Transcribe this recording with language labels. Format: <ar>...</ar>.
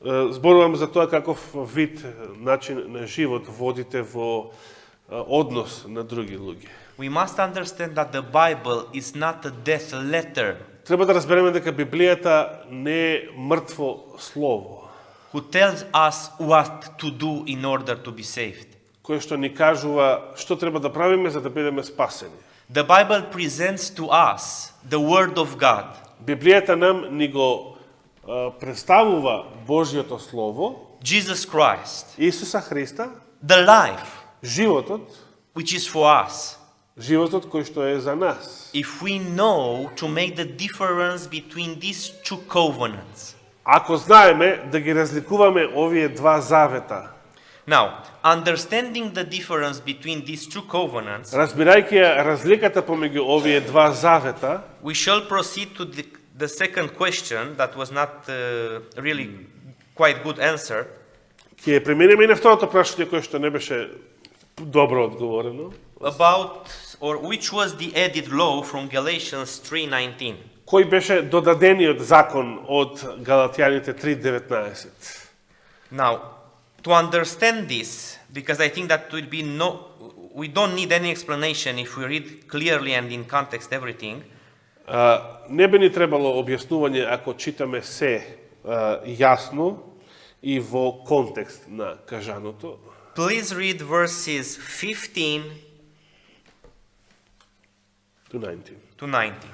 <mk>зборувам за тоа каков вид начин на живот водите во однос на други луѓе.</mk> <en>We must understand that the Bible is not a death letter</en> <mk>Треба да разбереме дека Библијата не е мртво слово,</mk> <en>who tells us what to do in order to be saved.</en> <mk>кое што ни кажува што треба да правиме за да бидеме спасени.</mk> <en>The Bible presents to us the Word of God.</en> <mk>Библијата нам ни го представува Божјото слово,</mk> <en>Jesus Christ,</en> <mk>Исуса Христа,</mk> <en>the life</en> <mk>животот,</mk> <en>which is for us.</en> <mk>животот кој што е за нас.</mk> <en>If we know to make the difference between these two covenants.</en> <mk>Ако знаеме да ги разликуваме овие два завета,</mk> <en>Now, understanding the difference between these two covenants,</en> <mk>разбирајќи ја разликата помеѓу овие два завета,</mk> <en>we shall proceed to the second question that was not really quite good answer.</en> <mk>ќе преминеме и на второто прашање кое што не беше добро одговорено,</mk> <en>About or which was the added law from Galatians 3:19.</en> <mk>кој беше додадениот закон од Галатјаните 3:19.</mk> <en>Now, To understand this, because I think that will be we don't need any explanation if we read clearly and in context everything.</en> <mk>Не би ни требало објаснување ако читаме се јасно и во контекст на кажаното.</mk> <en>Please read verses 15 To 19. to 19.</en>